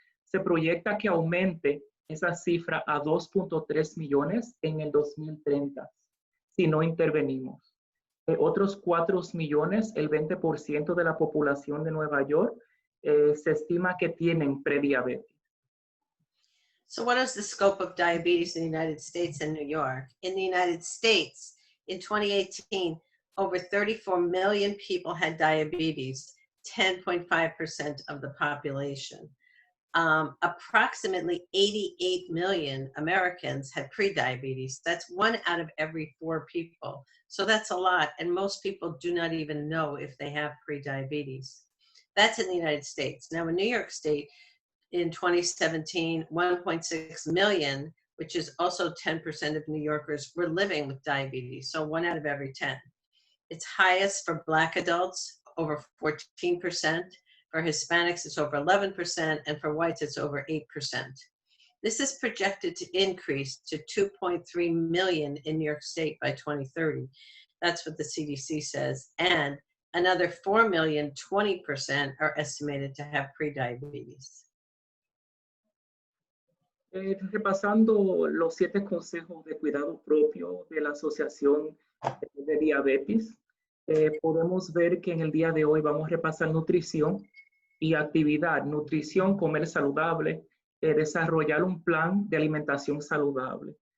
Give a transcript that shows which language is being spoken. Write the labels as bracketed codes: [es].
[es] Se proyecta que aumente esa cifra a 2.3 millones en el 2030, si no intervenimos. Otros 4 millones, el 20% de la población de Nueva York, se estima que tienen prediabetes. [en] So what is the scope of diabetes in the United States and New York? In the United States, in 2018, over 34 million people had diabetes, 10.5% of the population. Approximately 88 million Americans had prediabetes. That's 1 out of every 4 people. So that's a lot, and most people do not even know if they have prediabetes. That's in the United States. Now in New York State, in 2017, 1.6 million, which is also 10% of New Yorkers, were living with diabetes, so 1 out of every 10. It's highest for Black adults, over 14%. For Hispanics, it's over 11%, and for whites, it's over 8%. This is projected to increase to 2.3 million in New York State by 2030. That's what the CDC says. And another 4 million, 20%, are estimated to have prediabetes. [es] Repasando los 7 consejos de cuidado propio de la Asociación de Diabetes, podemos ver que en el día de hoy vamos a repasar nutrición y actividad. Nutrición, comer saludable, desarrollar un plan de alimentación saludable.